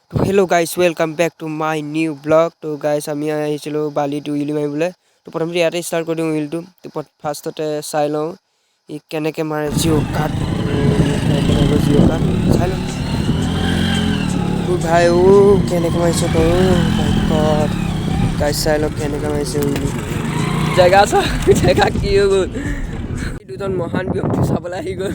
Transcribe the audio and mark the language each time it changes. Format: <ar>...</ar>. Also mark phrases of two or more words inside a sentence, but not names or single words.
<en>hello guys welcome back to my new blog.</en> <as>तो गाइस আমি আহিছিলো বালিত উইলি মাৰিবলৈ। তো প্ৰথমতে ইয়াতে ষ্টাৰ্ট কৰি দিওঁ উইলটো। তো ফাৰ্ষ্টতে চাই লওঁ ই কেনেকৈ মাৰে জিঅ' কাট জিঅ' কাট চাই লওঁ তো ভাই কেনেকৈ মাৰিছে তো</as> <en>my God guys</en> <as>চাই লওক কেনেকৈ মাৰিছে উইলি জেগা কি হৈ গ'ল দুজন মহান ব্যক্তি চাবলৈ আহি গ'ল।</as>